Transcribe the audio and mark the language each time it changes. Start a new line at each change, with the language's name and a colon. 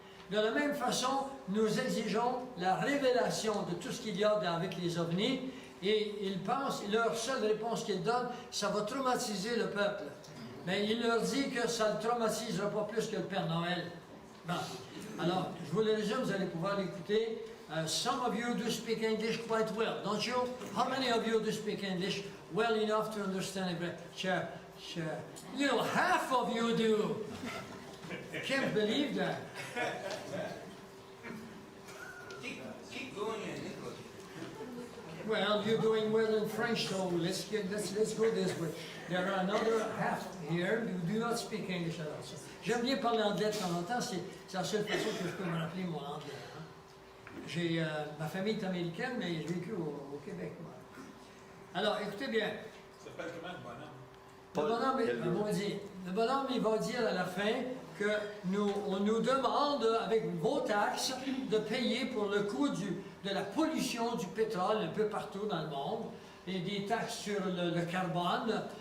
French: De la même façon, nous exigeons la révélation de tout ce qu'il y a avec les ovnis, et ils pensent, leur seule réponse qu'ils donnent, ça va traumatiser le peuple. Mais il leur dit que ça ne le traumatisera pas plus que le Père Noël. Bon. Alors, je vous le résume, vous allez pouvoir l'écouter.
English: Some of you do speak English quite well, don't you? How many of you do speak English well enough to understand it? Sure. You know, half of you do. I can't believe that. Keep going in English. Well, you're doing well in French, so let's go this way. There are another half here who do not speak English at all.
French: So, j'aime bien parler anglais de temps en temps, c'est la seule façon que je peux me rappeler mon anglais. Hein. Ma famille est américaine, mais j'ai vécu au Québec, moi. Alors, écoutez bien. Ça s'appelle comment le bonhomme? Le bonhomme, il va dire à la fin que on nous demande, avec vos taxes, de payer pour le coût de la pollution du pétrole un peu partout dans le monde, et des taxes sur le carbone.